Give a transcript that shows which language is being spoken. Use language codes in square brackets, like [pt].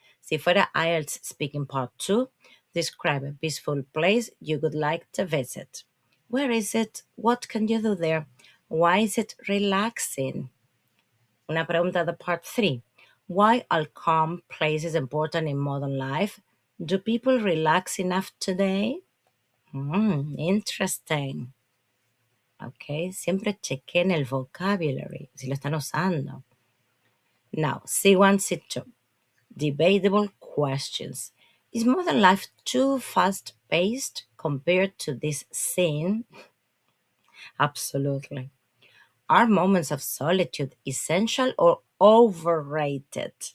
[es] Si fuera [en] IELTS Speaking Part 2, describe a peaceful place you would like to visit. Where is it? What can you do there? Why is it relaxing? [es] Una pregunta de Part 3. [en] Why are calm places important in modern life? Do people relax enough today? Interesting. [es] Ok, siempre chequen el vocabulary, si lo están usando. [en] Now, C1, C2. Debatable questions. Is modern life too fast paced compared to this scene? Absolutely. Are moments of solitude essential or overrated?